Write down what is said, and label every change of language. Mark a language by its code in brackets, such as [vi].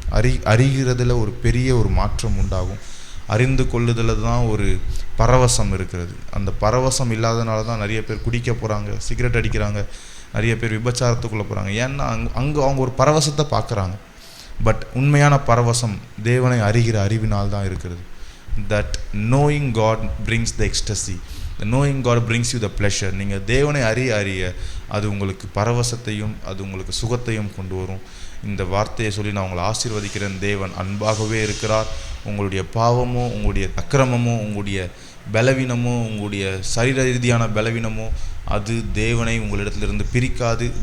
[ta] அறிகிறதுல ஒரு பெரிய ஒரு மாற்றம் உண்டாகும். அறிந்து கொள்ளுதல தான் ஒரு பரவசம் இருக்கிறது. அந்த பரவசம் இல்லாதனால தான் நிறைய பேர் குடிக்க போகிறாங்க, சிகரெட் அடிக்கிறாங்க, நிறைய பேர் விபச்சாரத்துக்குள்ளே போகிறாங்க. ஏன்னா அங்கே அவங்க ஒரு பரவசத்தை பார்க்குறாங்க. பட் உண்மையான பரவசம் தேவனை அறிகிற அறிவினால் தான் இருக்கிறது. [en] That knowing God brings the ecstasy. The knowing God brings you the pleasure. [ta] நீங்கள் தேவனை அறிய அது உங்களுக்கு பரவசத்தையும் அது உங்களுக்கு சுகத்தையும் கொண்டு வரும். இந்த வார்த்தையை சொல்லி நான் உங்களை ஆசீர்வதிக்கிறேன். தேவன் அன்பாகவே இருக்கிறார். உங்களுடைய பாவமோ, உங்களுடைய அக்கிரமமோ, உங்களுடைய பலவீனமோ, உங்களுடைய சரீர ரீதியான பலவீனமோ அது தேவனை உங்களிடத்திலிருந்து பிரிக்காது.